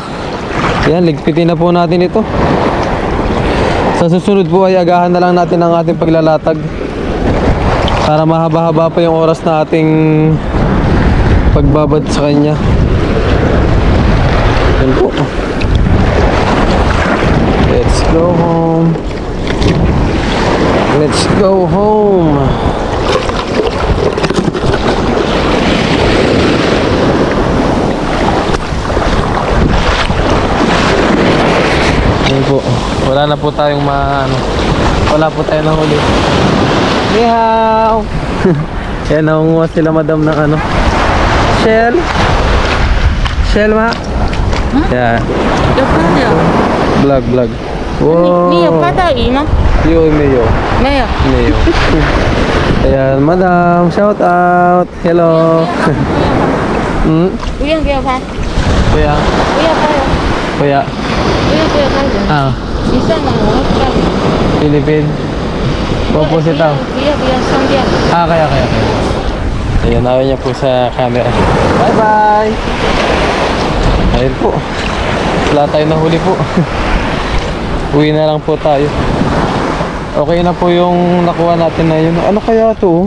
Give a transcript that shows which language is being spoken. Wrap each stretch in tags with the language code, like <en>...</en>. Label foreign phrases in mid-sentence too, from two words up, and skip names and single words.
<tl>Yan, ligpitin na po natin ito. Sa susunod po ay agahan na lang natin ang ating paglalatag, para mahaba-haba pa yung oras na ating pagbabad sa kanya. Yan po.</tl> <en>Let's go home. Let's go home.</en> <tl>Yan po. Wala na po tayong wala po tayong nahuli. Nihaw. Yan, nakunguha sila madam ng Shell. Shell ma.</tl> <en>Yeah. Vlog. Wow.</en> <zh>你有拍到鱼吗？有没有？没有。</zh> <tl>没有。Ayan, madam,</tl> <en>shout out. Hello.</en> <zh>不用给我拍，</zh> <tl>Kuya.</tl> <zh>不要拍哦，</zh> <tl>Kuya.</tl> <zh>不要给我拍人。你上来我会拍你。</zh> <en>Philippine. Opposite daw.</en> <zh>不要删掉。</zh> <tl>Kaya. Ayan, ayaw niya po sa camera.</tl> <en>Bye bye.</en> <tl>Ayun po. Wala tayo nahuli po. Uwi na lang po tayo. Okay na po yung nakuha natin na yun. Ano kaya to?</tl>